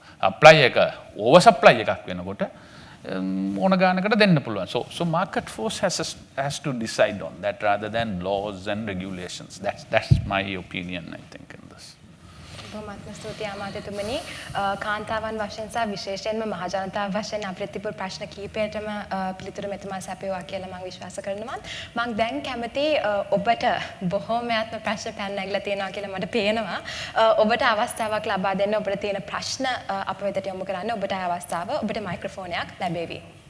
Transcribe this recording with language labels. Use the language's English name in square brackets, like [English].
[Sinhala] apply එක over supply එකක් වෙනකොට ඕන ගානකට දෙන්න පුළුවන්. [English] So market force has to decide on that rather than laws and regulations. That's my opinion, I think, in this. [Sinhala] බොහොමත්ම ස්තුතියි අමාත්‍යතුමනි. කාන්තාවන් වශයෙන් සහ විශේෂයෙන්ම මහජනතාව වශයෙන් අපිට තිබුණු ප්‍රශ්න කීපයටම පිළිතුරු මෙතුමා සැපයුවා කියලා මම විශ්වාස කරනවා. මම දැන් කැමති ඔබට බොහෝමයත්ම ප්‍රශ්න පැන නැගලා තියෙනවා කියලා මට පේනවා. ඔබට අවස්ථාවක් ලබා දෙන්න ඔබට තියෙන ප්‍රශ්න අප වෙතට යොමු කරන්න ඔබට අවස්ථාව ඔබට මයික්‍රොෆෝනයක් ලැබෙවි.